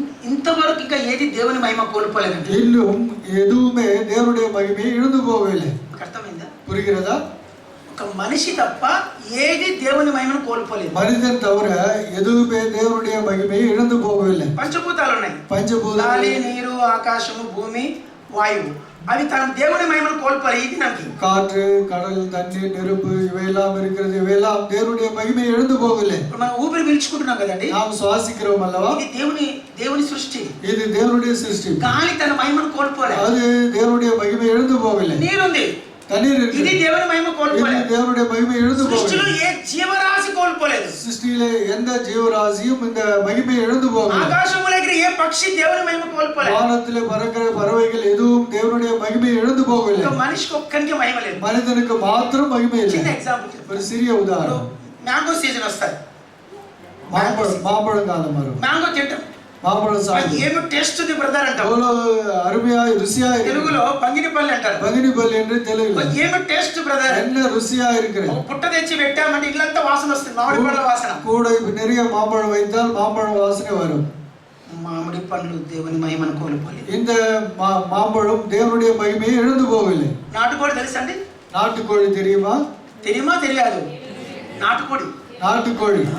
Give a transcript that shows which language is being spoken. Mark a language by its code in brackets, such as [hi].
[te] ఇంతవరకు ఇంకా ఏది దేవుని మహిమ కోల్పోలేదండి. [ta] இன்னும் எதுவுமே தேவனுடைய மகிமையை இழந்து போகவில்லை. [te] మీకు అర్థమైందా? [ta] புரிகிறதா? [te] ఒక మనిషి తప్ప ఏది దేవుని మహిమను కోల్పోలేదు. [ta] மனிதன் தவிர எதுவுமே தேவனுடைய மகிமையை இழந்து போகவில்லை. [te] పంచభూతాలు ఉన్నాయి. పంచభూతాలు, గాలి, నీరు, ఆకాశము, భూమి, వాయువు. అవి తన దేవుని మహిమను కోల్పోయి. ఇది [ta] நமக்கு காற்று, கடல், தண்ணீர், நெருப்பு இவையெல்லாம் இருக்கிறது. இவையெல்லாம் தேவனுடைய மகிமையை இழந்து போகவில்லை. [te] మనం ఊపిరి పీల్చుకుంటున్నాం కదండి. [ta] நாம் சுவாசிக்கிறோம் அல்லவா? [te] ఇది దేవుని సృష్టి. [ta] இது தேவனுடைய சிருஷ்டி. [te] గాలి తన మహిమను కోల్పోలేదు. [ta] அது தேவனுடைய மகிமையை இழந்து போகவில்லை. [te] నీరుంది, [ta] தண்ணீர் [te] ఇది [ta] இருக்கு, [te] దేవుని మహిమ [ta] இது [te] కోల్పోలేదు. [ta] தேவனுடைய மகிமையை இழந்து [te] సృష్టిలో [ta] போகவில்லை. [te] ఏ జీవరాశి కోల్పోలేదు. [ta] சிருஷ்டியிலே எந்த ஜீவராசியும் இந்த மகிமையை இழந்து போகவில்லை. [te] ఆకాశంలో ఎగిరే ఏ పక్షి దేవుని మహిమ కోల్పోలేదు. [ta] வானத்திலே பறக்கிற பறவைகள் எதுவும் தேவனுடைய மகிமையை இழந்து போகவில்லை. [te] ఒక మనిషికి ఒక్కరికి మహిమ లేదు. [ta] மனிதனுக்கு மாத்திரம் மகிமை இல்லை. [te] చిన్న ఎగ్జాంపుల్, [ta] ஒரு சிறிய உதாரணம். [te] మ్యాంగో సీజన్ వస్తాయి. [ta] மாம்பழம் காலம் வரும். [te] మ్యాంగో తింటాం. [ta] மாம்பழம் சாப்பிடும். [te] ఏమి టేస్ట్ ఉంది బ్రదర్ అంటాం. [ta] எவ்வளவு அருமையா ருசியா இருக்கு. [te] తెలుగులో బంగినిపల్లి అంటారు. [ta] பகினிபல் என்று தெலுங்குல [te] ఏమి టేస్ట్ బ్రదర్. [ta] என்ன ருசியா இருக்கிறது. [te] ఒక పుట్ట తెచ్చి పెట్టామంటే ఇల్లంతా వాసన వస్తుంది. మామిడి పండ్ల వాసన. [ta] கூட நிறைய மாம்பழம் வைத்தால் மாம்பழம் வாசனை வரும். [te] మామిడి పండ్లు దేవుని మహిమను కోల్పోలేదు. [ta] இந்த மாம்பழம் தேவனுடைய மகிமையை இழந்து போகவில்லை. [te] నాటుకోడి తెలుసా అండి? [ta] நாட்டுக்கோழி தெரியுமா? [te] తెలియదు. నాటుకోడి, [ta] நாட்டுக்கோழி,